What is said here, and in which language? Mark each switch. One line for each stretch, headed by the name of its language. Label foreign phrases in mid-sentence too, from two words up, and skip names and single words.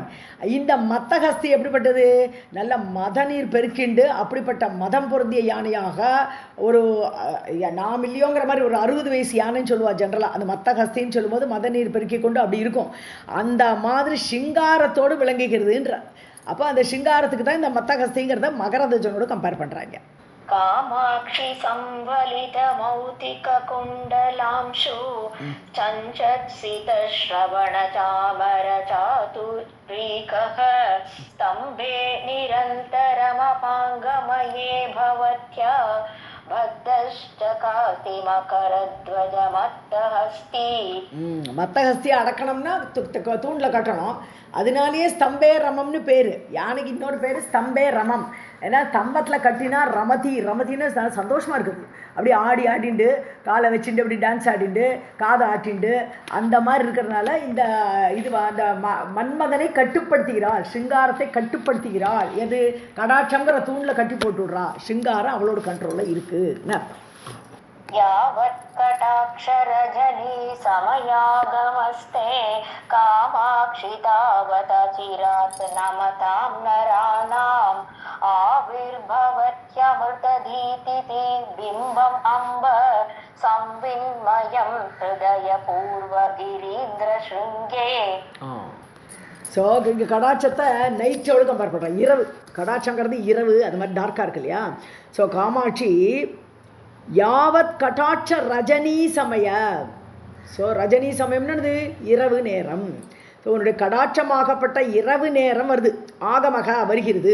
Tamil: இந்த மத்தகஸ்தி எப்படிப்பட்டது, நல்ல மத நீர் பெருக்கிண்டு அப்படிப்பட்ட மதம் பொருந்திய யானையாக ஒரு நாம் இல்லையோங்கிற மாதிரி ஒரு 60 வயசு யானைன்னு சொல்லுவாள் ஜென்ரலாக. அந்த மத்தகஸ்தின்னு சொல்லும்போது மத நீர் பெருக்கி கொண்டு அப்படி இருக்கும். அந்த மாதிரி சிங்காரத்தோடு விளங்குகிறதுன்ற. அப்போ அந்த சிங்காரத்துக்கு தான் இந்த மத்தகஸ்திங்கிறத மகரத்வஜனோடு கம்பேர் பண்ணுறாங்க.
Sanskrit: कामाक्षि संवलित मौतिक कुण्डलांशु चञ्चत्सित श्रवण चामर चातुरीकः स्तम्भे निरन्तरमपाङ्गमये भवत्या बद्धश्चकाति मकरध्वज मत्तहस्ति.
Tamil: மத்தஹஸ்தி அடக்கணும்னா தூணில் கட்டணும். அதனாலேயே ஸ்தம்பே ரமம்னு பேர். யானைக்கு இன்னொரு பேர் ஸ்தம்பே ரமம். ஏன்னா ஸ்தம்பத்தில் கட்டினா ரமத்தின்னு சந்தோஷமாக இருக்குது. அப்படி ஆடிண்டு காலை வச்சுட்டு அப்படி டான்ஸ் ஆடிண்டு காதை ஆட்டிண்டு அந்த மாதிரி இருக்கிறதுனால இந்த அந்த மன்மதனை கட்டுப்படுத்துகிறாள், சிங்காரத்தை கட்டுப்படுத்துகிறாள். எது, கடாட்சங்கிற தூணில் கட்டி போட்டு விட்றா. சிங்காரம் அவளோட கண்ட்ரோலில் இருக்குன்னு.
Sanskrit: यावत् कटाक्षरजनी समयागमस्ते कामाक्षि तावत् चिरात् नमतां नराणाम् आविर्भवत्यमृतधीतिति बिम्बम् अम्ब संविन्मयं हृदयपूर्वगिरीन्द्रशृङ्गे.
Tamil: ஸோ இங்கே கடாட்சத்தை நைட்டோடு கம்பேர் பண்ணுறேன். இரவு கடாட்சங்கிறது இரவு, அது மாதிரி டார்க்காக இருக்கு இல்லையா.
Sanskrit: ஸோ कामाक्षि यावत् कटाक्ष रजनी समय.
Tamil: ஸோ ரஜனி சமயம்னு இரவு நேரம். ஸோ உன்னுடைய கடாட்சமாகப்பட்ட இரவு நேரம் வருது, ஆகமக வருகிறது.